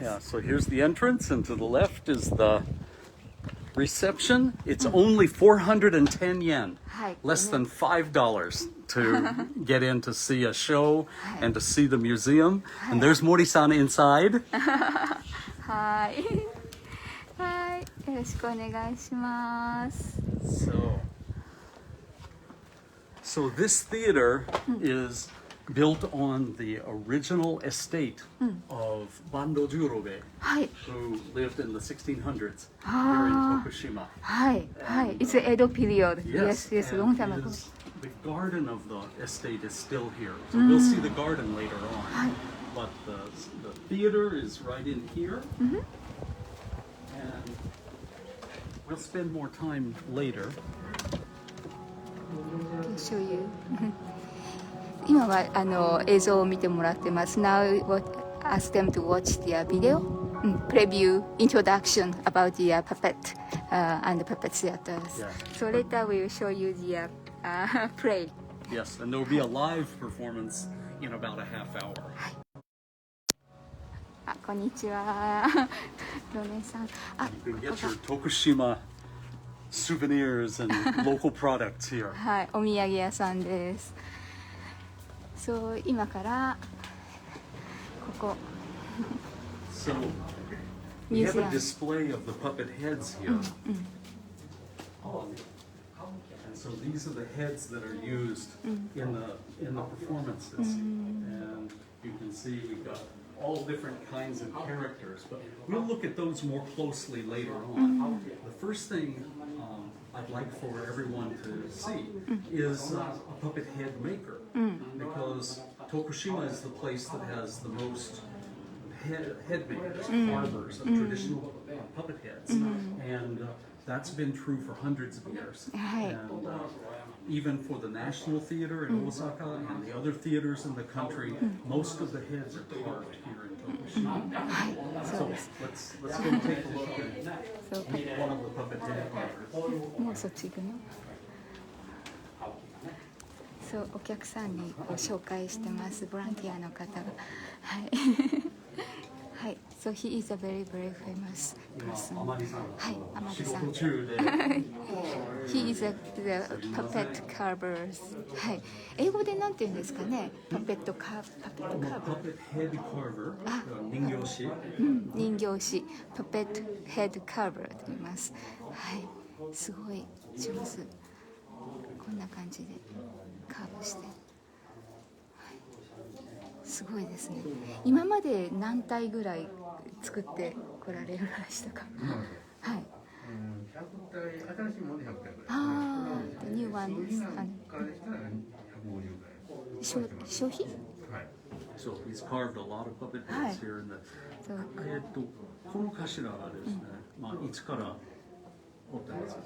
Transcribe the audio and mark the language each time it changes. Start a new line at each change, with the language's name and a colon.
English: Yeah, so here's the entrance, and to the left is the reception. It's only 410 yen,
Japanese: はい。
English: less than $5 to get in to see a show and to see the museum. And there's Mori-san inside.
Japanese: はい。はい。よろしくお願いします。
English: So this theater is built on the original estate of Awa Jūrōbē,
Japanese: はい。
English: who lived in the 1600s here in Tokushima.
Japanese: はいはい。
English: It's the Edo period. Yes, yes, and long time ago. the garden of the estate is still here. So we'll see the garden later on.
Japanese: はい。
English: But the theater is right in here. And we'll spend more time later. I'll show you.
Japanese: 今は映像を見てもらってます。
English: Now ask them to watch the video, preview, introduction about the puppet and the puppet theaters. Yeah. So later we will show you the play. Yes, and there will be a live performance in about a half hour.
Japanese: あ、こんにちは。ロネさん。あ、
English: You can get your Tokushima souvenirs and local products here.
Japanese: はい、お土産屋さんです。そう、今からここ
English: So we have a display of the puppet heads here. And so these are the heads that are used in the performances. And you can see we've got all different kinds of characters, but we'll look at those more closely later on. The first thing I'd like for everyone to see is a puppet head maker, because Tokushima is the place that has the most head makers, carvers of traditional puppet heads, and that's been true for hundreds of years. And even for the National Theater in Osaka and the other theaters in the country, most of the heads are carved here in Tokushima. So let's go take a look at one of the puppet head carvers.
Japanese: もうそっち行くの？そう、お客さんにこう紹介してます。ボランティアの方が。はい。はい。
English: So he is a very very famous person.
Japanese: はい、天地さん。
English: He is the puppet carvers.
Japanese: はい。英語でなんて言うんですかね。パペットカーバー。 Puppet head carver, 人形師。人形師。パペットヘッドカーバーと言います。はい。すごい上手。こんな感じでカーブして。すごいですね。今まで何体ぐらい作ってこられましたか。はい。 100体、新しいもので100体ぐらい。ああ、ニューワン。からしたら150ぐらい。消費？はい。
English: So he's carved a lot of puppet heads here in the.
Japanese: そう。この頭がですね、まあいつから彫ってますか。